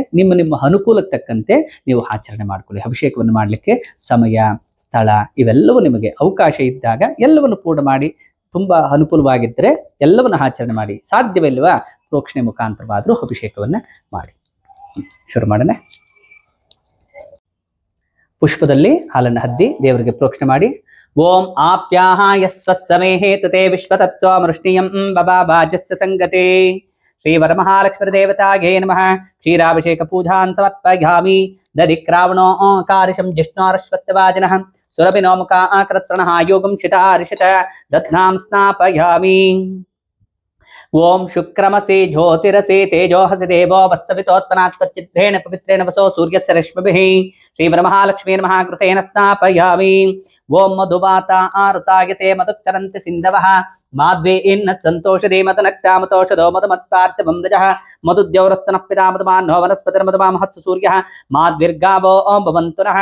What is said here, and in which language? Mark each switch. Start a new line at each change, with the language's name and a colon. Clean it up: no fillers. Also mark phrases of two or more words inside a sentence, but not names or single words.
Kannada: ನಿಮ್ಮ ಅನುಕೂಲಕ್ಕೆ ತಕ್ಕಂತೆ ನೀವು ಆಚರಣೆ ಮಾಡ್ಕೊಳ್ಳಿ. ಅಭಿಷೇಕವನ್ನು ಮಾಡಲಿಕ್ಕೆ ಸಮಯ, ಸ್ಥಳ ಇವೆಲ್ಲವೂ ನಿಮಗೆ ಅವಕಾಶ ಇದ್ದಾಗ ಎಲ್ಲವನ್ನು ಪೂರ್ಣ ಮಾಡಿ, ತುಂಬ ಅನುಕೂಲವಾಗಿದ್ದರೆ ಎಲ್ಲವನ್ನು ಆಚರಣೆ ಮಾಡಿ. ಸಾಧ್ಯವಿಲ್ವಾ ಪ್ರೋಕ್ಷಣೆ ಮುಖಾಂತರವಾದರೂ ಅಭಿಷೇಕವನ್ನು ಮಾಡಿ. ಶುರು ಮಾಡೋಣ. ಪುಷ್ಪದಲ್ಲಿ ಹಾಲನ್ನು ಹದ್ದಿ ದೇವರಿಗೆ ಪ್ರೋಕ್ಷಣೆ ಮಾಡಿ.
Sanskrit: ಓಂ ಆಪ್ಯಾಹಾಯ ಸ್ವಸ್ಸಮೇಹೇ ತುತೆ ವಿಶ್ವತತ್ವಮೃಷ್ಟಿಯಂ ಬಬಾಬಾಜಸ್ಯ ಸಂಗತೆ. ಶ್ರೀ ವರಮಹಾಲಕ್ಷ್ಮೀದೇವತಾಯೇ ನಮಃ. ಕ್ಷೀರಾಭಿಷೇಕ ಪೂಜಾನ್ ಸಮರ್ಪಯಾಮಿ. ದಧಿಕ್ರಾವಣೋ ಕಾರಿಷಂ ಜಿಷ್ಣೋರಶ್ವತ್ಯವಾಜಿನಃ ಸುರಭಿನೋ ಮುಖ ಆಕೃತ್ರಣಃ ಯೋಗಂ ಶಿತಾರಿಷತ ದಧ್ನಾಂ ಸ್ನಾಪಯಾಮಿ. ओम शुक्रमसे ज्योतिरसे तेजोहसि देवो वस्तवितोत्पन्नात्मच्चित्रेण पवित्रेण वसो सूर्यस्य रश्मिभिः श्रीवरमहालक्ष्मी नमः कृतेन स्नापयामि। ओम मधुवाता आरुतायते मधुच्चरन्ति सिन्धवः माध्वेन्न सन्तोषदे मधुनक्तामतोषधो मधुमत्पार्थिवम्रजः मधुद्यौरस्तनः पिता मधुमान्नो वनस्पतिर्मधुमामहत्सु सूर्यः माध्विर्गावो भवन्तु नः।